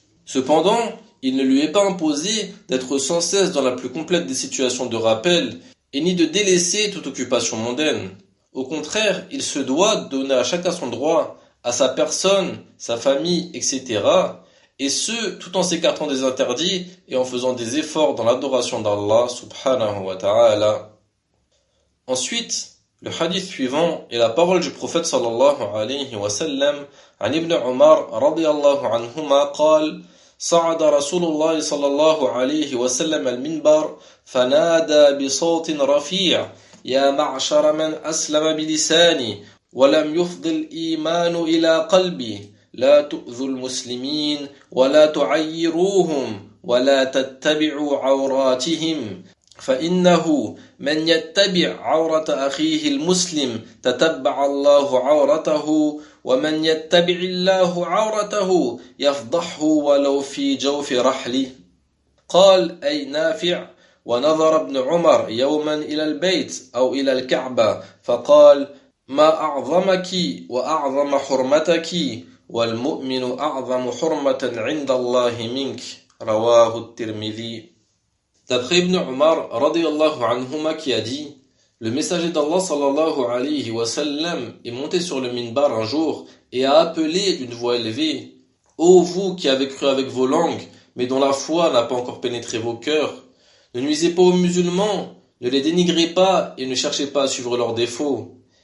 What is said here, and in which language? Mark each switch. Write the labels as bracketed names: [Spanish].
[French] Cependant, il ne lui est pas imposé d'être sans cesse dans la plus complète des situations de rappel et ni de délaisser toute occupation mondaine. Au contraire, il se doit de donner à chacun son droit, à sa personne, sa famille, etc. Et ce, tout en s'écartant des interdits et en faisant des efforts dans l'adoration d'Allah subhanahu wa ta'ala. Ensuite, le hadith suivant est la parole du prophète sallallahu alayhi wa sallam à Ibn Umar radiallahu anhuma qal [Arabic] صعد رسول الله صلى الله عليه وسلم المنبر فنادى بصوت رفيع يا معشر من أسلم بلساني ولم يفض الإيمان إلى قلبي لا تؤذوا المسلمين ولا تعيروهم ولا تتبعوا عوراتهم فإنه من يتبع عورة أخيه المسلم تتبع الله عورته ومن يتبع الله عورته يفضحه ولو في جوف رحله قال أي نافع ونظر ابن عمر يوما إلى البيت أو إلى الكعبة فقال ما أعظمك وأعظم حرمتك والمؤمن أعظم حرمة عند الله منك رواه الترمذي. [French] D'après Ibn Umar, radiallahu anhuma, qui a dit « Le messager d'Allah sallallahu alayhi wa sallam est monté sur le minbar un jour et a appelé d'une voix élevée « Ô vous qui avez cru avec vos langues, mais dont la foi n'a pas encore pénétré vos cœurs, ne nuisez pas aux musulmans, ne les dénigrez pas et ne cherchez pas à suivre leurs défauts.